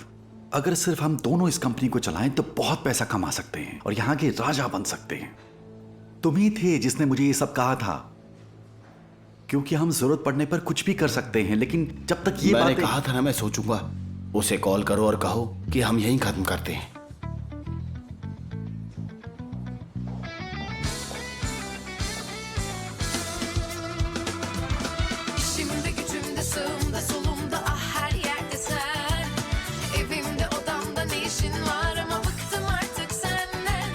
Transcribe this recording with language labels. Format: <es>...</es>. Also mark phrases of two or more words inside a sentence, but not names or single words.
<hi>अगर सिर्फ हम दोनों इस कंपनी को चलाएं तो बहुत पैसा कमा सकते हैं और यहां के राजा बन सकते हैं। तुम ही थे जिसने मुझे ये सब कहा था, क्योंकि हम जरूरत पड़ने पर कुछ भी कर सकते हैं। लेकिन जब तक ये मैंने कहा था ना मैं सोचूंगा। उसे कॉल करो और कहो कि हम यहीं खत्म करते हैं।</hi> <tr>İşimde gücümde sağımda solumda ah her yerde sen. Evimde odamda ne işin var ama bıktım artık senden.</tr>